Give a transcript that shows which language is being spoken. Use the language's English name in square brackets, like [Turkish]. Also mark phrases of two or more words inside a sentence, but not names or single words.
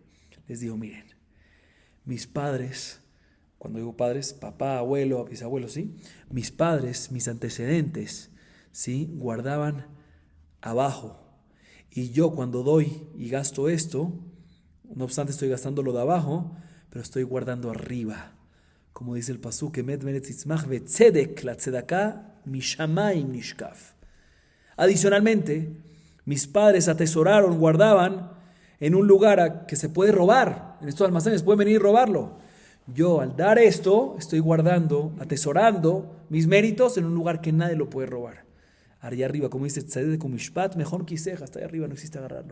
[Spanish] Les dijo, miren, mis padres, cuando digo padres, papá, abuelo, bisabuelo, ¿sí? Mis padres, mis antecedentes, ¿sí? Guardaban abajo. Y yo cuando doy y gasto esto, no obstante estoy gastando lo de abajo, pero estoy guardando arriba. Como dice el pasuk, [Hebrew] אמת מארץ תצמח וצדק לה צדקה משמים נשקף. [Spanish] Adicionalmente, mis padres atesoraron, guardaban en un lugar que se puede robar. En estos almacenes pueden venir y robarlo. Yo al dar esto, estoy guardando, atesorando mis méritos en un lugar que nadie lo puede robar. Allá arriba, como dice [Hebrew] צדק משפט, [Spanish] mejor quiseja, hasta allá arriba no existe agarrarlo.